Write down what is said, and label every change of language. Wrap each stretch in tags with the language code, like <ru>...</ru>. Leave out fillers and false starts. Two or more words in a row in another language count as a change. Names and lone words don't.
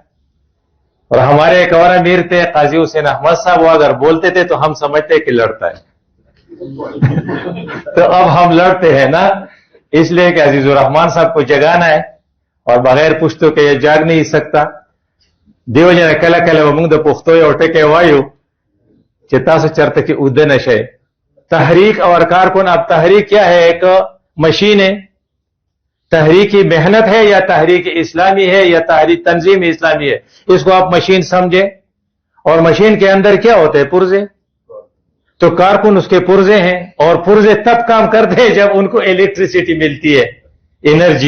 <ur>اور ہمارے ایک اور امیر تھے قاضی حسین احمد صاحب, وہ اگر بولتے تھے تو ہم سمجھتے کہ لڑتا ہے. تو اب ہم لڑتے ہیں نا, اس لیے کہ عزیز الرحمان صاحب کو جگانا ہے, اور بغیر پوچھتو کہ یہ جاگ نہیں سکتا.</ur> <ps>دیو جن کله کله موږ د پښتو یو ټکی وایو چې تاسو چرته کې اوده نشئ.</ps> <ur>تحریک اور کارکن, اب تحریک کیا ہے؟ ایک مشین ہے. تحریکی محنت ہے یا تحریک اسلامی ہے یا تحریک تنظیم اسلامی ہے, اس کو آپ مشین سمجھے. اور مشین کے اندر کیا ہوتے ہیں؟ پرزے. تو کارکن اس کے پرزے ہیں, اور پرزے تب کام کرتے ہیں جب ان کو الیکٹریسٹی ملتی ہے, انرجی.</ur>